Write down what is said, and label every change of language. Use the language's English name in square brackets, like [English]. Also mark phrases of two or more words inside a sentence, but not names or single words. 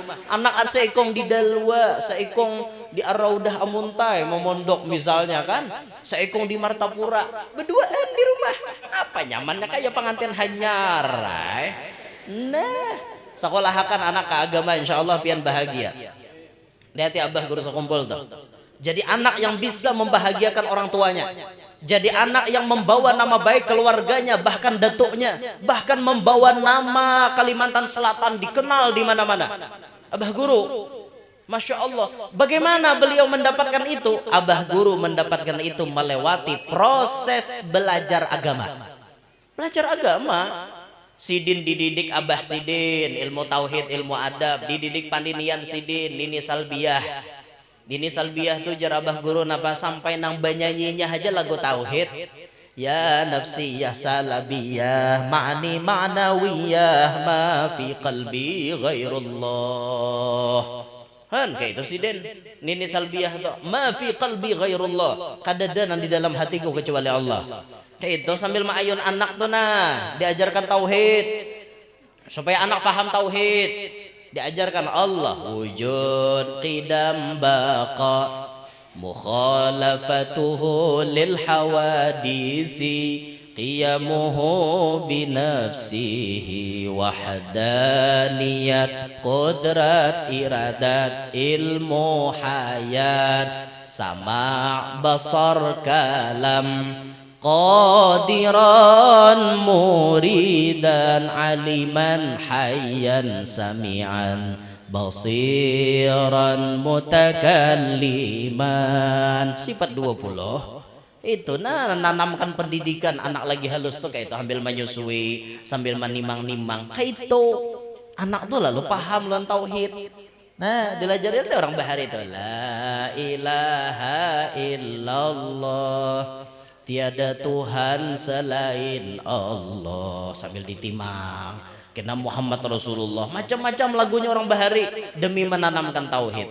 [Banjar] Anak seekong di Dalwa, seekong di Ar-Raudah Amuntai memondok misalnya kan, seekong di Martapura, baduaan di rumah. Apa nyamannya kayak pengantin hanyar. Nah, sekolahkan anak ke agama insyaallah pian bahagia. Lihat abah guru sekumpul tuh. Jadi anak yang bisa membahagiakan orang tuanya. Jadi anak yang membawa nama baik keluarganya, bahkan datuknya, bahkan membawa nama Kalimantan Selatan dikenal di mana-mana. Abah Guru, [Arabic] ما شاء الله, [Banjar] bagaimana beliau mendapatkan itu? Abah Guru mendapatkan itu melewati proses belajar agama. Belajar agama, Sidin dididik Abah Sidin, ilmu tauhid, ilmu adab, dididik Pandinian Sidin, Nini Salbiah. Dini Salbiah tuh jarabah guru napa sampai nang banyanyinya aja lagu tauhid. [Arabic] يا نفسي يا سلبية معاني معنوية ما في قلبي غير الله. [Banjar] Han kayak itu Sidin. Nini Salbiah tuh [Arabic] ما في قلبي غير الله. [Banjar] Kadada nang di dalam hatiku kecuali Allah. Kayak itu sambil ma'ayun anak tuh nah diajarkan tauhid supaya anak paham tauhid. [Arabic] Diajarkan الله وجود قدم بقاء مخالفته لل حوادث قيامه بنفسه وحدانية قدرة إرادة علم حياة سمع بصر كلام قادرا مريدا عالما حيا سميعا بصيرا متكلما. [Banjar] Sifat 20 itu nanamkan pendidikan anak lagi halus tuh kayak itu sambil menyusui sambil menimang-nimang kayak itu anak tuh lalu paham lan tauhid. Nah dilajarin tuh orang bahari itu [Arabic] لا إله إلا الله [Banjar] tiada Tuhan selain Allah sambil ditimang kena [Arabic] محمد رسول الله [Banjar] macam-macam lagunya orang bahari demi menanamkan tauhid.